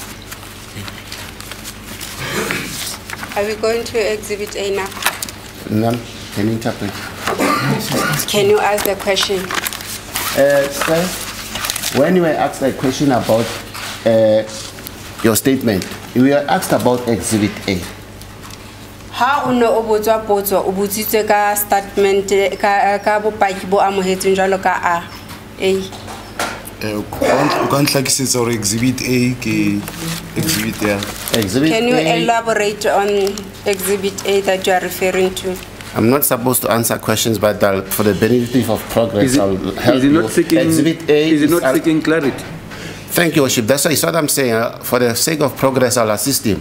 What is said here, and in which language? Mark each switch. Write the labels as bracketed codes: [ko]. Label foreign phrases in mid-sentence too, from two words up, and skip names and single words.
[en] Are we going to Exhibit A now? None. Can you interpret? Can you ask the question? Sir, when you were asked a question about your statement, you were asked about Exhibit A. [st] Ha o ne o botswa potso o botsitswe ka statement ka bopaki bo amohetsweng jalo ka A. O kan hlakisetsa hore Exhibit A ke Exhibit A. [en] Can you elaborate on Exhibit A that you are referring to? I'm not supposed to answer questions, but for the benefit of progress, I'll help you. Exhibit A is it not seeking clarity? Thank you, Worship. That's what I'm saying. For the sake of progress, I'll assist him.